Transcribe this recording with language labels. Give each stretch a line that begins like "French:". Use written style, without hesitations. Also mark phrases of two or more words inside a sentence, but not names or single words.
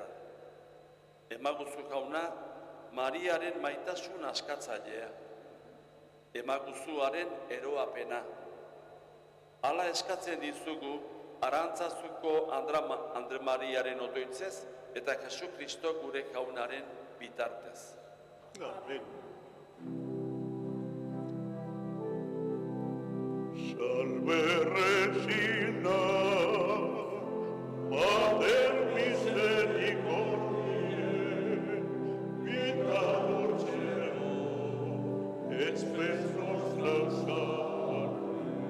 Basque: Emaguzu jauna Mariaren maitasun askatzailea. Emaguzu haren eroapena. Hala eskatzen dizugu Arantzazuko Andre Mariaren otoitzez eta Jesu Kristo gure jaunaren bitartez. Amen.
Latin: Salve Regina, Mater misericordiae, vita dulcero, et spes nostra salve.